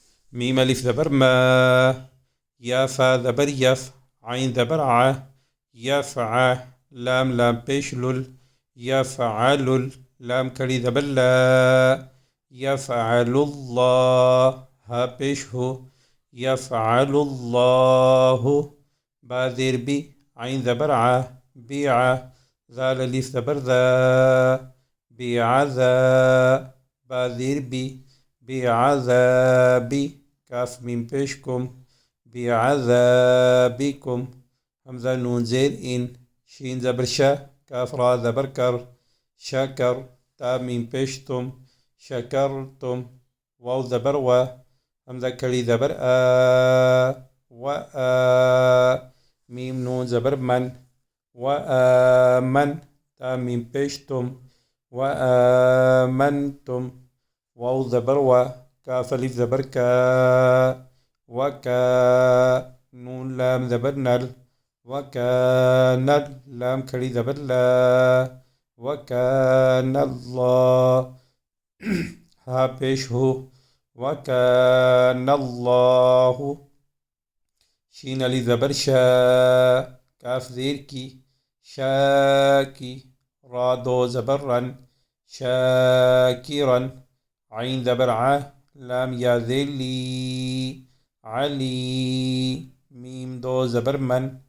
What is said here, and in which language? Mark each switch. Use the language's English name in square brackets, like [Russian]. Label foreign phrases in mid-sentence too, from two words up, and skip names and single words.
[Arabic] ميم ألف زبر ما، يا فا زبر يف، عين زبر ع، يفع، لام لام پیش لل، يفعل، لام کڑی زبر لا، يفعل الله، ها پیش ہو، يفعل الله، با زیر بی، عین زبر ع، بیع، ذال الف زبر ذا، بعذا، با زیر بی، بعذابی، کاف میم پیش کم، بعذابکم، حمزہ نون زیر ان، شین زبر شا، کاف را زبر کر، شکر، تا میم پیش تم، شکرتم، واو زبر و، حمزہ کڑی زبر آ، و آ، میم نون زبر من، و آمن، تا میم پیش تم، و آمنتم، واو زبر و، کاف الف زبر کا، وکا، نون لام زبر نل، وکان، لام کھڑی زبر لا، وکان اللہ، ہا پیش ہو، وکان اللہ، شین علی زبر شا، کاف زیر کی، شاکی، را دو زبر رن، شاکرن، عین زبر ع، لام یا زیر لی، علی، میم دو زبر من،